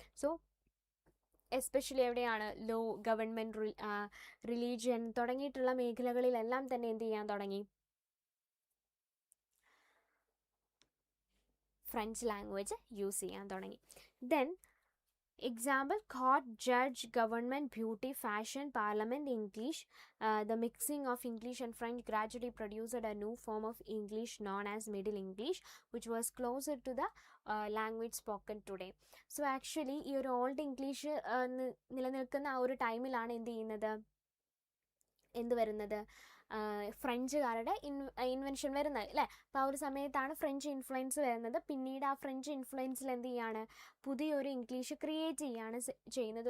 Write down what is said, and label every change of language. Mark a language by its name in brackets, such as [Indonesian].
[Malayalam] So especially എവിടെയാണ്, law, government, religion തുടങ്ങിയിട്ടുള്ള മേഖലകളിലെല്ലാം തന്നെ എന്ത് ചെയ്യാൻ തുടങ്ങി, ഫ്രഞ്ച് ലാംഗ്വേജ് യൂസ് ചെയ്യാൻ തുടങ്ങി. [English] Then example, court, judge, government, beauty, fashion, parliament, English. The mixing of English and French gradually produced a new form of English known as Middle English, which was closer to the language spoken today. [Malayalam] So actually ഈ ഒരു old English നിലനിൽക്കുന്ന ആ ഒരു ടൈമിലാണ് എന്ത് ചെയ്യുന്നത്, എന്ത് വരുന്നത്, ഫ്രഞ്ചുകാരുടെ ഇൻവെൻഷൻ വരുന്നത് അല്ലേ. അപ്പോൾ ആ ഒരു സമയത്താണ് ഫ്രഞ്ച് ഇൻഫ്ലുവൻസ് വരുന്നത്. പിന്നീട് ആ ഫ്രഞ്ച് ഇൻഫ്ലുവൻസിൽ എന്ത് ചെയ്യാണ്, പുതിയൊരു ഇംഗ്ലീഷ് ക്രിയേറ്റ് ചെയ്യാണ് ചെയ്യുന്നത്.